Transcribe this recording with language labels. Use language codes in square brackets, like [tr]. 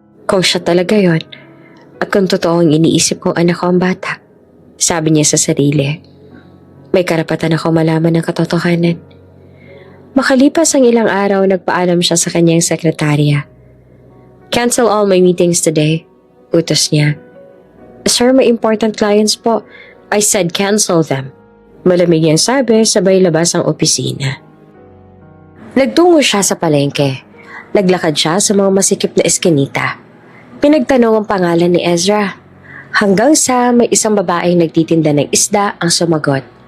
[tl] Kung siya talaga yon, at kung totoong iniisip kong anak ko ang bata, sabi niya sa sarili, may karapatan ako malaman ng katotohanan. Makalipas ang ilang araw, nagpaalam siya sa kanyang sekretarya. [en] "Cancel all my meetings today," utos niya. [tl] "Sir, may [en] important clients [tl] po." [en] "I said cancel them." [tl] Malamig niyang sabi, sabay labas ang opisina. Nagtungo siya sa palengke. Naglakad siya sa mga masikip na eskinita. Pinagtanong ang pangalan ni Ezra. Hanggang sa may isang babaeng nagtitinda ng isda ang sumagot.